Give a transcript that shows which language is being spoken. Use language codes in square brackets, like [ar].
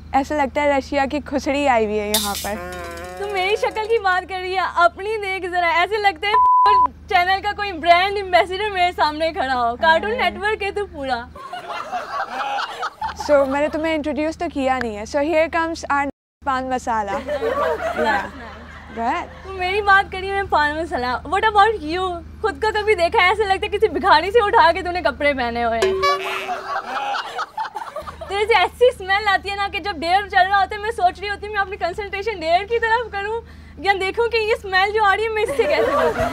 [hi] ऐसा लगता है रशिया की खुसड़ी आई हुई है यहाँ पर। तू मेरी शक्ल की बात कर रही है, अपनी देख जरा। ऐसे लगता है चैनल का कोई ब्रांड एम्बेसडर मेरे सामने खड़ा हो। कार्टून नेटवर्क है तू पूरा। So मैंने तुम्हें इंट्रोड्यूस तो किया नहीं है। [en] So here comes our paan masala. [hi] तू मेरी बात करी मैं पान मसाला। [en] What about you? [hi] खुद को कभी देखा है? ऐसे लगता है किसी भिखारी से उठा के तूने कपड़े पहने हुए हैं। तेरे से ऐसी स्मेल आती है ना कि जब डेयर चल रहा होता है मैं सोच रही होती हूँ मैं अपनी कंसंट्रेशन डेयर की तरफ करूँ या देखूँ कि ये स्मेल जो आ रही है मैं इससे कैसे बचूं।